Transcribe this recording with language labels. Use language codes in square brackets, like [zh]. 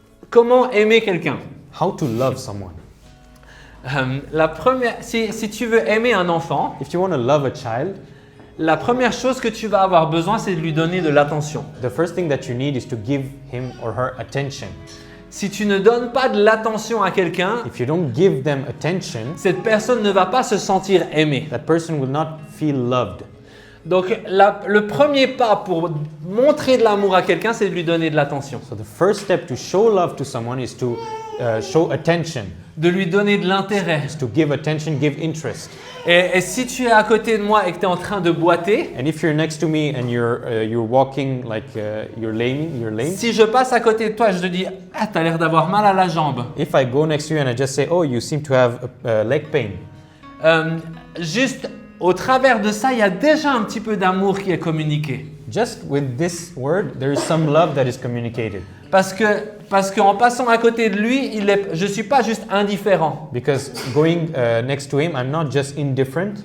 [fr] Comment aimer quelqu'un? [en] How to love someone. [fr] La première, si tu veux aimer un enfant, [en] If you want to love a child, [fr] la première chose que tu vas avoir besoin, c'est de lui donner de l'attention. [en] the first thing that you need is to give him or her attention. [fr] Si tu ne donnes pas de l'attention à quelqu'un, [en] If you don't give them attention, [fr] cette personne ne va pas se sentir aimée. [en] that person will not feel loved. [fr] Donc le premier pas pour montrer de l'amour à quelqu'un, c'est de lui donner de l'attention, [en] So the first step to show love to someone is to show attention, [fr] de lui donner de l'intérêt. [en] is to give attention, give interest. [fr] Et si tu es à côté de moi et que tu es en train de boiter, [en] And if you're next to me and you're walking like you're lame, [fr] si je passe à côté de toi, je te dis « Ah, tu as l'air d'avoir mal à la jambe [en] if I go next to you and I just say, oh, you seem to have leg pain, » [fr] Juste au travers de ça, il y a déjà un petit peu d'amour qui est communiqué. [en] Just with this word, there is some love that is communicated. [fr] Parce qu'en passant à côté de lui, je ne suis pas juste indifférent, [en] Because going next to him, I'm not just indifferent,